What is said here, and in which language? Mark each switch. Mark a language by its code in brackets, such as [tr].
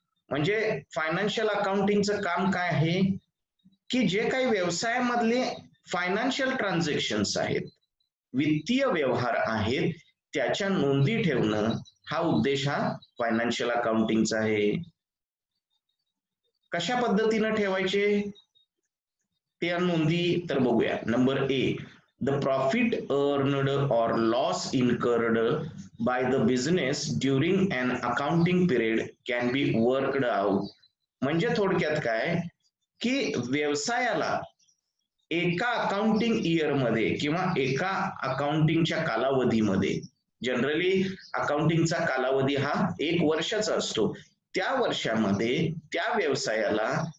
[mr] म्हणजे फायनान्शियल अकाउंटिंगचं काम काय आहे की जे काही व्यवसायामधले फायनान्शियल ट्रान्झॅक्शन्स आहेत, वित्तीय व्यवहार आहेत, त्याच्या नोंदी ठेवणं हा उद्देश हा फायनान्शियल अकाउंटिंगचा आहे. कशा पद्धतीने ठेवायचे त्या नोंदी तर बघूया. [en] Number A, the profit earned or loss incurred by the business during an accounting period can be worked out. [mr] म्हणजे थोडक्यात काय की व्यवसायाला एका अकाउंटिंग इयर मध्ये किंवा एका अकाउंटिंगच्या कालावधीमध्ये, जनरली अकाउंटिंगचा कालावधी हा 1 वर्षाचा असतो, त्या वर्षामध्ये त्या व्यवसायाला